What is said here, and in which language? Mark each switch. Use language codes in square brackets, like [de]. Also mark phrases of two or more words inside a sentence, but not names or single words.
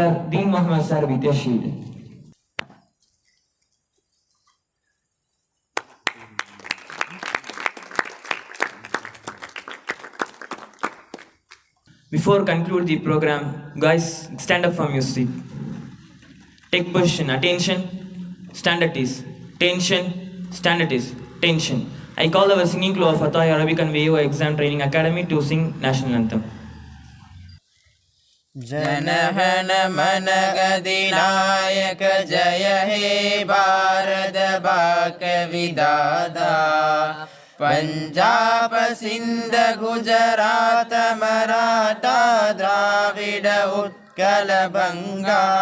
[en] Deen Mohammed Sir, with a shield. Before conclude the program, guys, stand up from your seat. Take position. Attention. Stand at ease. Tension. Stand at ease. Tension. I call our singing crew of Atay Arabic and VO Exam Training Academy to sing national anthem. [bn] জনগণ মন গদিনায়ক জয় হে ভারত ভাগ বিধাতা পাঞ্জাব সিন্ধ গুজরাট মরাঠা দ্রাবিড় উৎকল বঙ্গ